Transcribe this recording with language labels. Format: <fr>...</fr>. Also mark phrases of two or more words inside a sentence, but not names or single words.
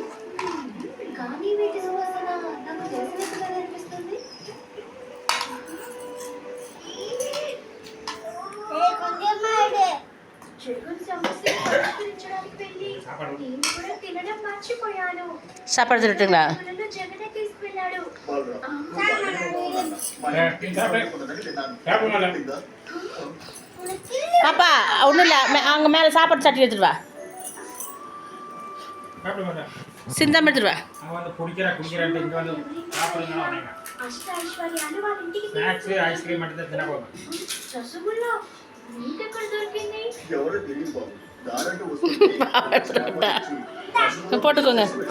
<te>కానీ వీటి సువాసన నాకు తెలిసినట్టుగా అనిపిస్తుంది. జగన్ సమస్య పరిష్కరించడానికి వెళ్ళి నేను కూడా తినడం మర్చిపోయాను. సాపాడు తింటున్నా జగనే తీసుకెళ్ళాడు.</te> <ta>பாப்பா ஒன்றும் இல்லை, அங்கே மேலே சாப்பாடு சட்டி எடுத்துட்டு வா. சிந்தாம எடுத்துட்டு வா. போட்டுக்கோங்க.</ta>